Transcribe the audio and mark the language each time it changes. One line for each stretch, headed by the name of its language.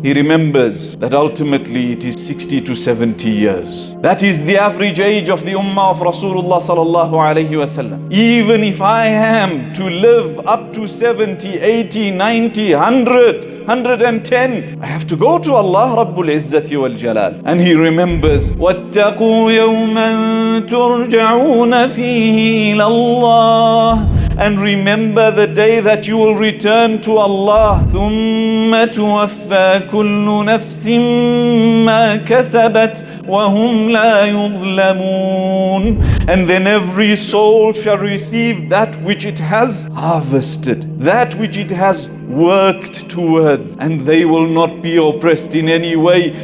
English: He remembers that ultimately it is 60 to 70 years. That is the average age of the ummah of Rasulullah sallallahu alayhi wasallam. Even if I am to live up to 70, 80, 90, 100, 110, I have to go to Allah Rabbul Izzati wal Jalal. And he remembers,
Arabic: وَاتَّقُوا يَوْمًا تُرْجَعُونَ فِيهِ إِلَى اللَّهِ.
English: And remember the day that you will return to Allah.
Arabic: ثُمَّ تُوَفَّى كُلُّ نَفْسٍ مَا كَسَبَتْ وَهُمْ لَا يُظْلَمُونَ.
English: And then every soul shall receive that which it has harvested, that which it has worked towards, and they will not be oppressed in any way.